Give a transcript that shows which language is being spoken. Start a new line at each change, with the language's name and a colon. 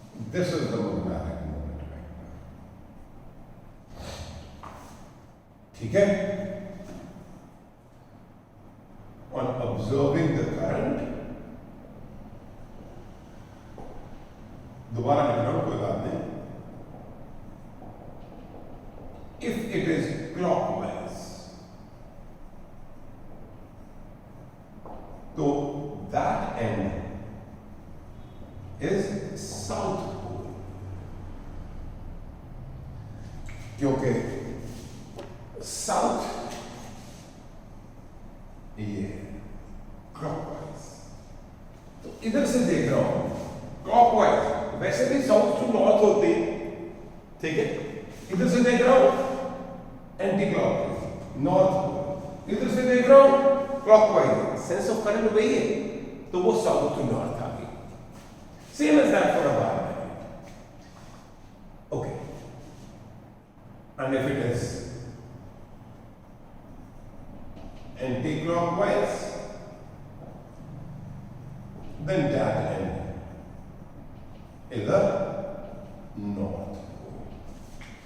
English: This is the magnetic moment vector.
Hindi: ठीक है?
English: On observing the current,
Hindi: दोबारा लिख रहा हूं, कोई बात नहीं.
English: If it is clockwise, तो that end is south pole,
Hindi: क्योंकि साउथ ये क्लॉकवाइज, तो इधर से देख रहा हूं क्लॉकवाइज, वैसे भी साउथ टू नॉर्थ होती, ठीक है, इधर से देख रहा हूं एंटी क्लॉकवाइज नॉर्थ, इधर से देख रहा हूं क्लॉकवाइज, सेंस ऑफ करंट वही है, तो वो साउथ टू नॉर्थ आ गई.
English: Same as that for a bar magnet. Okay, and if it is anti-clockwise, then that end is a north pole.